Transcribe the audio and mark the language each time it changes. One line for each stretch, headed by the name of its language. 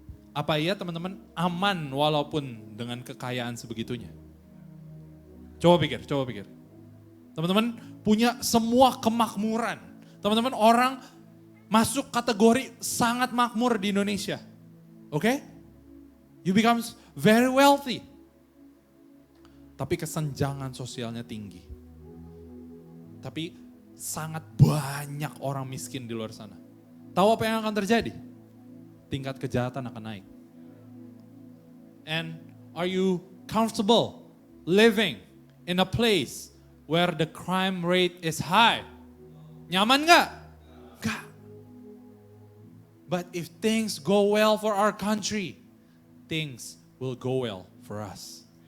Indonesian: Apa iya teman-teman aman walaupun dengan kekayaan sebegitunya? Coba pikir. Teman-teman punya semua kemakmuran. Teman-teman orang masuk kategori sangat makmur di Indonesia. Oke?
English: You becomes very wealthy.
Indonesian: Tapi kesenjangan sosialnya tinggi. Tapi sangat banyak orang miskin di luar sana. Tahu apa yang akan terjadi? Tingkat kejahatan akan naik.
English: And are you comfortable living in a place where the crime rate is high?
Indonesian: Nyaman gak? Gak.
English: But if things go well for our country, things will go well for us.